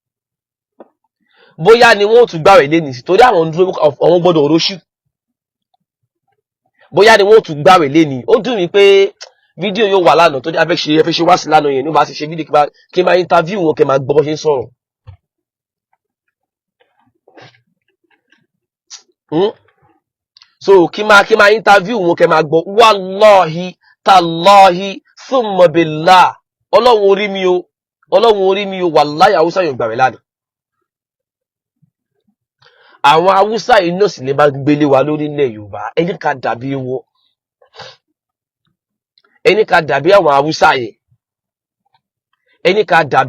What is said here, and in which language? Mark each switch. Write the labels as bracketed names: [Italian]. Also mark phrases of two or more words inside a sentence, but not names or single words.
[Yoruba] bóyá ni wọ́n tún gbàwẹ̀ léni torí àwọn dúró àwọn gbọ́dọ̀ róṣù bóyá ni wọ́n tún gbàwẹ̀ léni ó dùn mí pé fídíò yóò wà lánàá tó ní afẹ́ ṣe wá sí lánàá yẹn ní bá ti ṣe fídíò kí n máa interview wọn kí n máa gbọ́ bó ṣe ń sọ̀rọ̀ so kí n máa interview wọn kí n máa gbọ́ [Arabic] والله تالله ثم بالله [Yoruba] ọlọ́run orí mi o wallahi haúsá yóò gbàwẹ̀ lánàá àwọn haúsá yìí náà sì lè máa gbélé wa lórí ilẹ̀ Yorùbá ẹni ká dàbí wọn ẹni ká dàbí àwọn haúsá yẹn ẹni ká